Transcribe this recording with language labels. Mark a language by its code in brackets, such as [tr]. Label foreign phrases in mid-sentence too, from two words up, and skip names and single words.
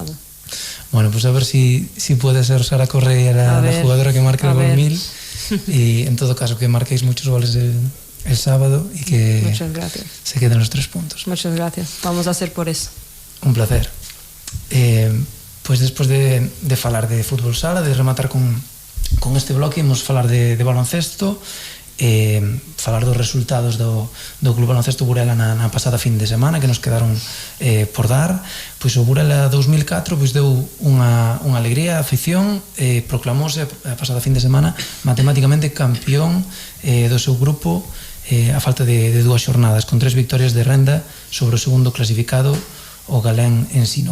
[es] Bueno, pues a ver si puede ser Sara Correa la jugadora que marque el gol 1000 y en todo caso que marquéis muchos goles el sábado y que muchas gracias. Se queden los 3 puntos. Muchas gracias, vamos a hacer por eso. Un placer. [gl] Pues despois de falar de fútbol sala, de rematar con este bloque, imos falar de baloncesto, falar dos resultados do Club Baloncesto Burela na pasada fin de semana que nos quedaron por dar. Pois o Burela 2004 pois deu unha alegría á afición, proclamouse a pasada fin de semana matemáticamente campeón do seu grupo a falta de 2 xornadas, con 3 victorias de renda sobre o segundo clasificado, o Galén Ensino.